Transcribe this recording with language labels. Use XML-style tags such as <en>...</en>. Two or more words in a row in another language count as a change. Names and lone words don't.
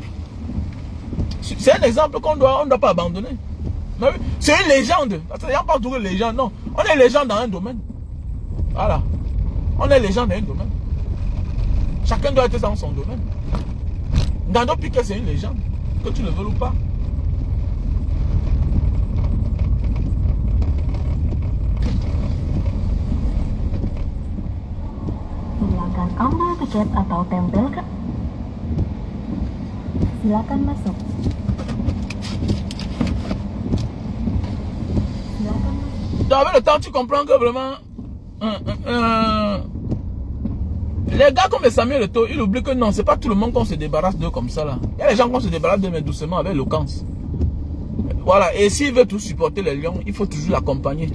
<fr>C'est un exemple qu'on ne doit pas abandonner. C'est une légende. Il n'y a pas de légende, non. On est légende dans un domaine. Voilà. On est légende dans un domaine. Chacun doit être dans son domaine. Gando Piquet, c'est une légende. Que tu le veux ou pas.</fr> <id>Silakan ambil tiket atau tempelkan. Silakan masuk.</id> <fr>Avec le temps, tu comprends que vraiment les gars comme Samuel Eto'o, ils oublient que non, c'est pas tout le monde qu'on se débarrasse d'eux comme ça là. Il y a les gens qu'on se débarrasse d'eux mais doucement avec éloquence. Voilà, et s'il veut tout supporter les lions, il faut toujours l'accompagner.</fr>